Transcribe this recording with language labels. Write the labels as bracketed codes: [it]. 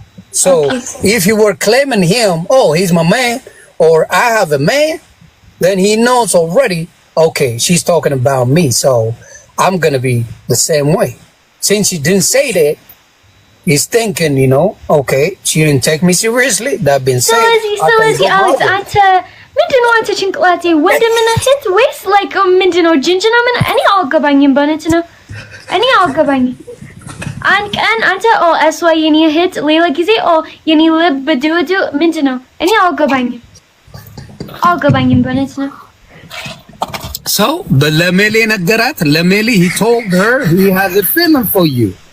[en] So if you were claiming him, he's my man, or I have a man, then he knows already, okay, she's talking about me, so I'm going to be the same way. Since she didn't say that, he's thinking, okay, she didn't take me seriously. That being said, [am] so Lizzie, Alex, ምንድነው አንተ ጭንቅላቴ ወንድምና እህት ወይስ like ምንድነው ጅንጅና ምን እኔ አልገባኝም በእውነት ነው እኔ አልገባኝም አንድ ቀን አንተ እሷ የኔ እህት ሌላ ጊዜ የኔ ልብ ድውዱ ምንድነው እኔ አልገባኝም በእውነት ነው [en] So [am] ለሜሊ ነገራት ለሜሊ [en] he told her he has a feeling for you.